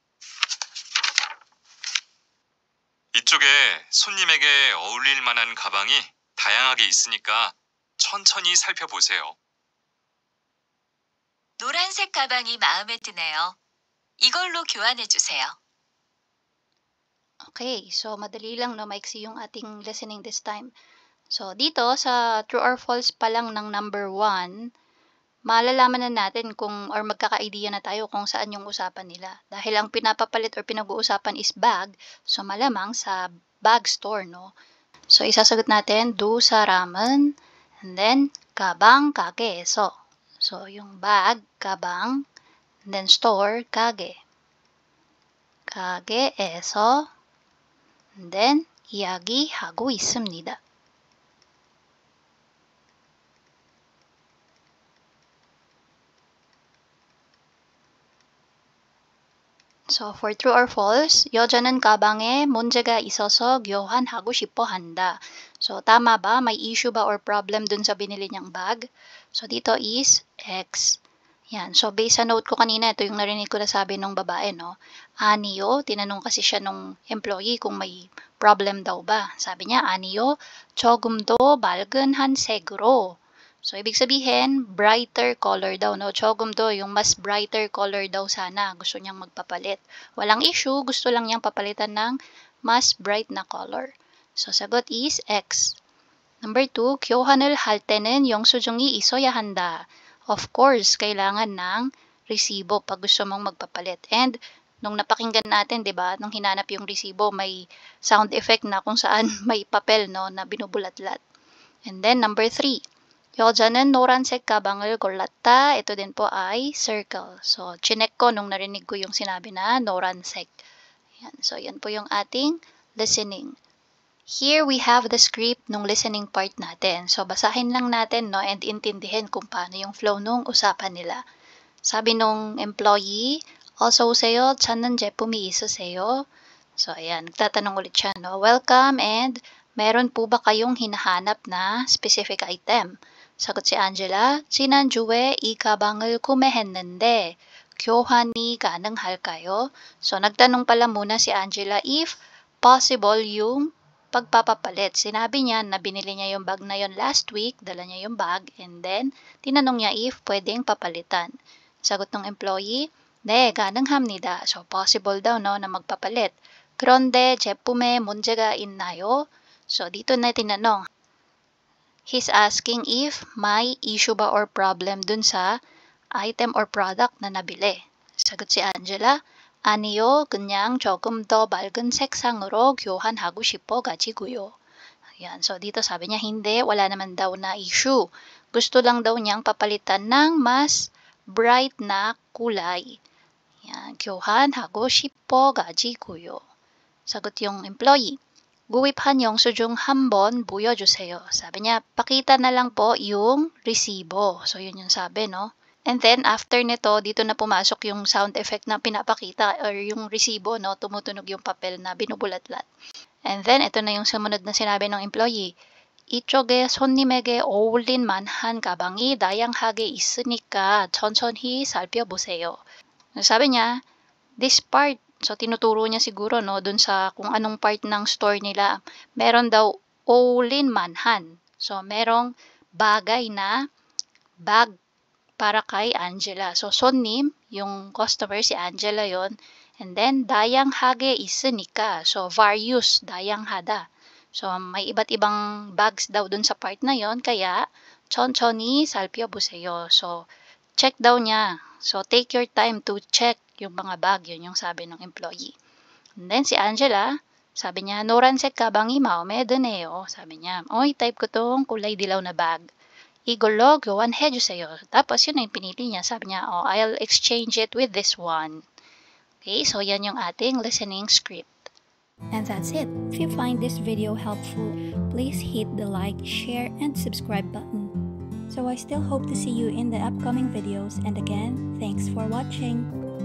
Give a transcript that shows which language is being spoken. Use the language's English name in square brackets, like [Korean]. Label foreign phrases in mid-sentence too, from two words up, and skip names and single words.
[Korean] 이쪽에 손님에게 어울릴 만한 가방이 다양하게 있으니까 천천히 살펴보세요. 노란색 가방이 마음에 드네요. 이걸로 교환해주세요. [English] Okay, so [Filipino] madali lang, no? Maiksi yung ating [English] listening this time. [Filipino] So, dito sa [English] true or false [Filipino] pa lang ng number 1, malalaman na natin kung or magkaka-idea na tayo kung saan yung usapan nila. Dahil ang pinapapalit or pinag-uusapan is bag, so malamang sa bag store, no? So, isasagot natin, do sa ramen, and then, [Korean] 가방 가게에서. [Filipino] So, yung bag, [Korean] 가방, [English] and then store, [Korean] 가게. 가게에서, [English] and then, [Korean] 이야기하고 있습니다. [English] So, for true or false, [Korean] 여자는 가방에 문제가 있어서 교환하고 싶어 한다. [Filipino] So, tama ba? May issue ba or problem dun sa binili niyang bag? So, dito is X. Yan. So, based sa note ko kanina, ito yung narinig ko na sabi nung babae, no? Aniyo, tinanong kasi siya nung employee kung may problem daw ba. Sabi niya, [Korean] 아니요, 조금 더 맑은 한 색으로. [Filipino] So, ibig sabihin, [English] brighter color [Filipino] daw, no? [Korean] 조금 더, [Filipino] yung mas [English] brighter color [Filipino] daw sana. Gusto niyang magpapalit. Walang issue, gusto lang niyang papalitan ng mas bright na color. So, sagot is X. Number 2, [Korean] 교환을 할 때는 영수증이 있어야 한다. [English] Of course, [Filipino] kailangan ng resibo pag gusto mong magpapalit. And, nung napakinggan natin, di ba, nung hinanap yung resibo, may [English] sound effect [Filipino] na kung saan may papel, no, na binubulat-lat. And then, number 3, [Korean] 여자는 노란색 가방을 골랐다. [Filipino] Ito din po ay circle. So, chinek ko nung narinig ko yung sinabi na noransek. Yan. So, yan po yung ating listening. [English] Here we have the script [Filipino] nung [English] listening part [Filipino] natin. So, basahin lang natin, no, and intindihin kung paano yung flow nung usapan nila. Sabi nung employee, [Korean] 어서 오세요. 찾는 제품이 있으세요? [Filipino] So, ayan. Nagtatanong ulit siya, no? [English] Welcome, and [Filipino] meron po ba kayong hinahanap na [English] specific item? [Filipino] 사got si Angela, [Korean] 지난주에 이 가방을 구매했는데 교환이 가능할까요? [Filipino] So, nagtanong pala muna si Angela if possible yung pagpapapalit. Sinabi niya na binili niya yung bag na yon [English] last week, [Filipino] dala niya yung bag, and then tinanong niya if pwedeng papalitan. Sagot ng employee, [Korean] 네, 가능합니다. [Filipino] So, possible daw, no, na magpapalit. [Korean] 그런데 제품에 문제가 있나요? [Filipino] So, dito na tinanong. [English] He's asking if [Filipino] may issue ba or problem dun sa [English] item or product [Filipino] na nabili. Sagot si Angela, [Korean] 아니요, 그냥 조금 더 맑은 색상으로 교환하고 싶어 가지고요. [Filipino] Ayan, so dito sabi niya, hindi, wala naman daw na issue. Gusto lang daw niyang papalitan ng mas bright na kulay. Ayan, [Korean] 교환하고 싶어 가지고요. [Filipino] Sagot yung employee. [Korean] 구입한 영수증 한번 보여주세요. [Filipino] Sabi niya, pakita na lang po yung resibo. So, yun yung sabi, no? And then, after nito, dito na pumasok yung [English] sound effect [Filipino] na pinapakita or yung resibo, no? Tumutunog yung papel na binubulat-lat. And then, ito na yung sumunod na sinabi ng employee. [Korean] 이쪽에 손님에게 어울릴 만한 가방이 다양하게 있으니까 천천히 살펴보세요. [Filipino] Sabi niya, [English] this part, [Filipino] so tinuturo niya siguro, no, dun sa kung anong part ng store nila, meron daw [Korean] 어울릴 만한. [Filipino] So, merong bagay na bag para kay Angela. So, 손님, yung customer, si Angela yon. And then, [Korean] 다양하게 있으니까. [English] So, various, [Korean] 다양하다. [Filipino] So, may iba't ibang bags daw dun sa part na yon. Kaya, [Korean] 천천히 살펴보세요. [Filipino] So, check daw niya. So, [English] take your time to check [Filipino] yung mga bag, yun yung sabi ng employee. And then si Angela, sabi niya, [Korean] 노란색 가방이 마음에 드네요. [Filipino] Sabi niya, oy, type ko tong kulay dilaw na bag. [Korean] 이걸로 교환해주세요. [Filipino] Tapos yun yung pinili niya. Sabi niya, [English] oh, I'll exchange it with this one. Okay, so [Filipino] yan yung ating [English] listening script. And that's it. If you find this video helpful, please hit the like, share, and subscribe button. So I still hope to see you in the upcoming videos, and again, thanks for watching.